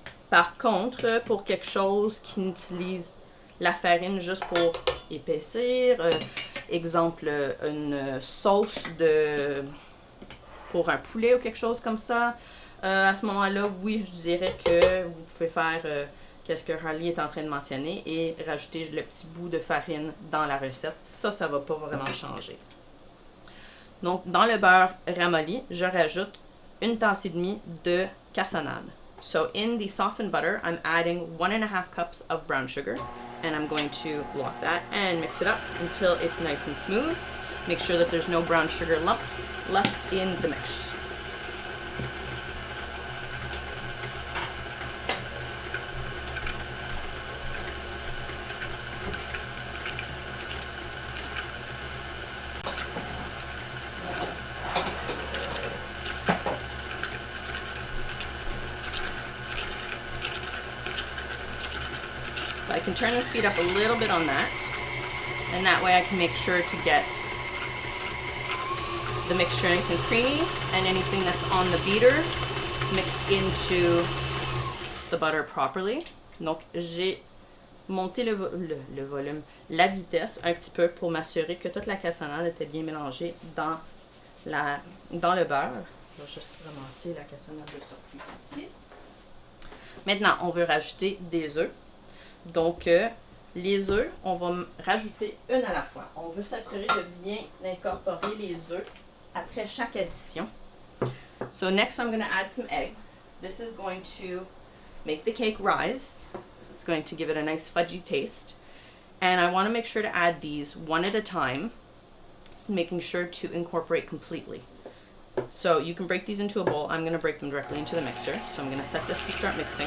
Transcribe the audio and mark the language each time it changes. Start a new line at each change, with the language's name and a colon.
French: Par contre, pour quelque chose qui utilise la farine juste pour épaissir, exemple une sauce pour un poulet ou quelque chose comme ça, à ce moment-là, oui, je dirais que vous pouvez faire qu'est-ce que Harley est en train de mentionner et rajouter le petit bout de farine dans la recette. Ça ne va pas vraiment changer. Donc, dans le beurre ramolli, je rajoute 1 tasse et demie de cassonade.
English: So in the softened butter, I'm adding 1.5 cups of brown sugar, and I'm going to lock that and mix it up until it's nice and smooth. Make sure that there's no brown sugar lumps left in the mix. So I can turn the speed up a little bit on that, and that way I can make sure to get the mixture nice and creamy and anything that's on the beater mixed into the butter properly.
French: Donc j'ai monté le volume, la vitesse un petit peu pour m'assurer que toute la cassonade était bien mélangée dans le beurre. Je vais juste ramasser la cassonade de surplus ici. Maintenant, on veut rajouter des œufs. Donc, les œufs, on va rajouter une à la fois. On veut s'assurer de bien incorporer les œufs après chaque addition.
English: So next I'm going to add some eggs. This is going to make the cake rise. It's going to give it a nice fudgy taste. And I want to make sure to add these one at a time, making sure to incorporate completely. So you can break these into a bowl. I'm going to break them directly into the mixer. So I'm going to set this to start mixing.